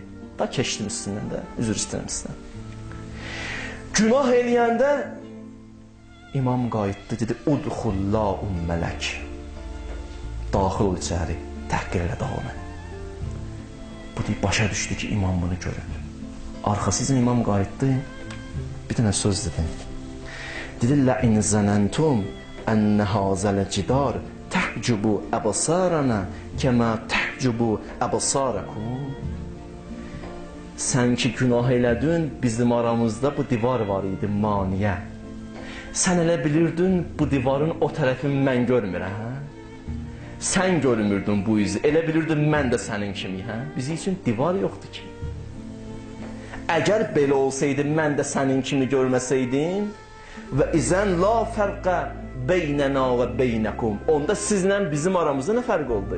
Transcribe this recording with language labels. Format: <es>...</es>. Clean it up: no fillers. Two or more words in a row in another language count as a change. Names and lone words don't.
<az>Da keçdim üstündən də, üzr istəyirəm sizdən. Günah eləyəndə İmam qayıtdı, dedi, udxullahum mələk. Daxil ol içəri, təhqir elə da onu. Bu deyib, başa düşdü ki, imam bunu görür. Arxasızın imam qayıtdı, bir dənə söz dedi. Dedi,</az> <ar>لَاِنْ زَنَنْتُمْ أَنَّ هَذَا الْجِدَارِ تَحْجُبُ أَبَصَارَنَا كَمَا تَحْجُبُ أَبَصَارَكُمْ.</ar> <az>Sən ki günah elədin, bizim aramızda bu divar var idi, maniyə. Sən elə bilirdin, bu divarın o tərəfini mən görmürəm. Sən görmürdün bu izi, elə bilirdin mən də sənin kimi. Bizim üçün divar yoxdur ki. Əgər belə olsaydı, mən də sənin kimi görməsəydim,</az> <ar>وإذن لا فرق بيننا وبينكم,</ar> <az>onda sizlə bizim aramızda nə fərq oldu?</az>